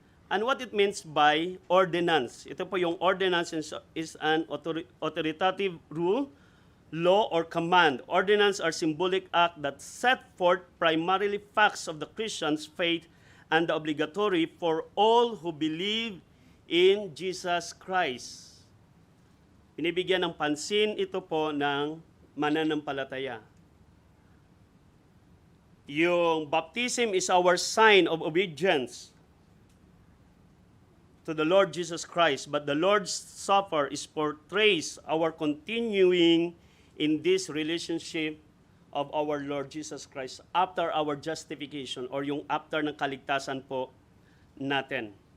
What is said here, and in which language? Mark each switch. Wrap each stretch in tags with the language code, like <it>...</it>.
<en>And what it means by ordinance.</en> <tl>Ito po yung</tl> <en>ordinance is an authoritative rule, law, or command. Ordinance are symbolic act that set forth primarily facts of the Christian's faith and the obligatory for all who believe in Jesus Christ.</en> <tl>Binibigyan ng pansin ito po ng mananampalataya.</tl> <en>Yung baptism is our sign of obedience to the Lord Jesus Christ, but the Lord's Supper is portrays our continuing in this relationship of our Lord Jesus Christ after our justification or</en> <tl>yung after ng kaligtasan po natin.</tl>